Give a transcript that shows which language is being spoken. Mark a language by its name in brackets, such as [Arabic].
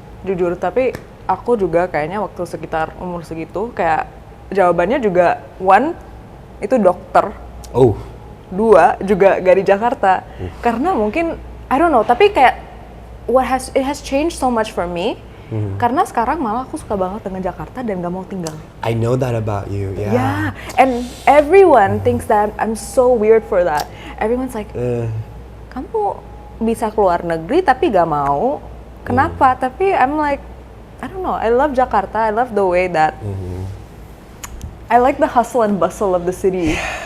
[Indonesian] Jujur, tapi aku juga kayaknya waktu sekitar umur segitu, kayak jawabannya juga, one, itu dokter. Oh. 2, juga gak di Jakarta. Karena mungkin, [English] I don't know, [Indonesian] tapi kayak [English] it has changed so much for me. [Indonesian] Karena sekarang malah aku suka banget dengan Jakarta dan gak mau tinggal. [English] I know that about you. Yeah. Yeah, and everyone thinks that I'm so weird for that. Everyone's like, [Indonesian] kamu bisa keluar negeri tapi gak mau. Kenapa? Tapi [English] I'm like, I don't know, I love Jakarta. I love the way that I like the hustle and bustle of the city.